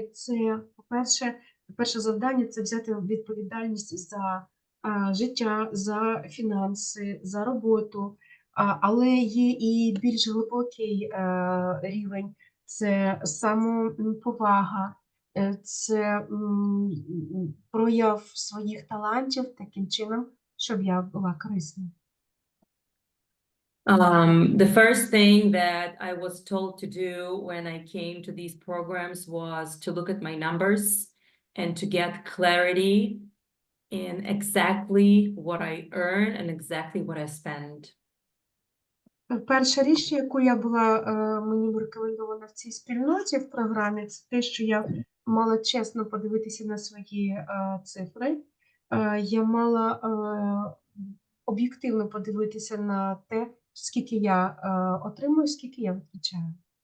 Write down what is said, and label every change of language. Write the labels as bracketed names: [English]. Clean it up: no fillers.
[Ukrainian] Це, перше завдання – це взяти відповідальність за життя, за фінанси, за роботу. Але є і більш глибокий рівень – це самоповага, це прояв своїх талантів таким чином, щоб я була корисна. [English] The first thing that I was told to do when I came to these programs was to look at my numbers and to get clarity in exactly what I earn and exactly what I spend. [Ukrainian] Перша річ, яку я була, мені рекомендована в цій спільноті в програмі, це те, що я мала чесно подивитися на свої цифри. Я мала об'єктивно подивитися на те, скільки я отримую, скільки я витрачаю.